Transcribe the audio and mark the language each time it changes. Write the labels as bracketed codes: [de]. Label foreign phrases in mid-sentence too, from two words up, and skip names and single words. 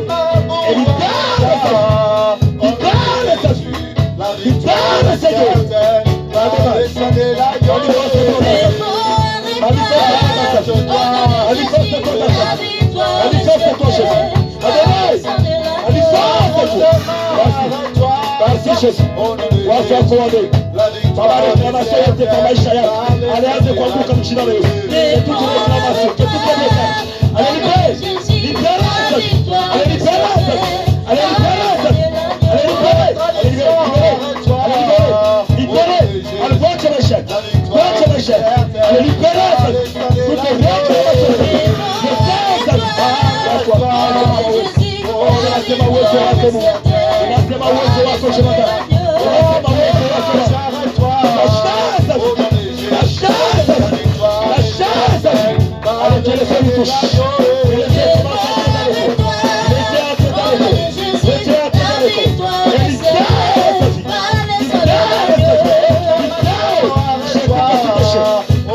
[fr] Et libère sa vie, libère Seigneur. Manifeste-toi Jésus. Merci Jésus. [sw] Watu wako wame. Baba réclamation yote kwa maisha yako. Alianze kuanguka mchina leo. [fr] Que toute réclamation, que toute réclamation. Allez libérer. Libérer. Allez libérer. Allez libérer. Allez libérer. Allez libérer. Allez libérer. Libérer. Allez voici mes chèques. Voici mes chèques. Allez libérer. Toute réclamation. [sw] Unasema uwezo wako Mungu. Unasema uwezo wako Jehova. Unasema uwezo wako. [fr] La chasse. Allez, que le Seigneur nous touche. Que le Seigneur commence à entrer dans le corps. Laissez entrer dans le corps. Laissez entrer dans le corps. Et libère sa vie. Libère.